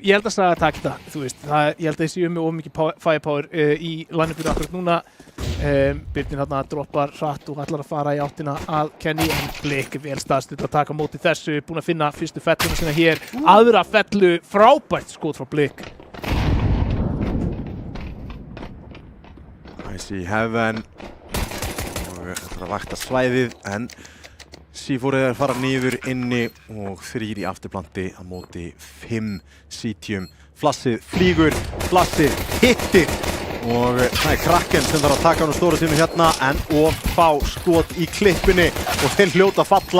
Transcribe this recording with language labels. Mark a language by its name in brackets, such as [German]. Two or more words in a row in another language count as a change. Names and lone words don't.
[Icelandic] Ég held að Saga taki það, þú veist. Ég held að ég séu með mikið firepower í line-upinu akkurat núna. Birnir þarna droppar hratt og ætlar að fara í áttina að Kenny, en Blik vel staðstutt að taka á móti þessu, búin að finna fyrstu felluna sinna hér. Aðra fellu, frábært skot frá Blik. [English] I see heaven. [Icelandic] Og þetta að vakta svæðið, en C4 fara niður inni og 3 í afturplanti á móti 5 CTum. Flassið flýgur, flassið hittir og það er Kraken sem þarf að taka hann á stóra sínu hérna, en of fá skot í klippinni og þeir hljóta að falla.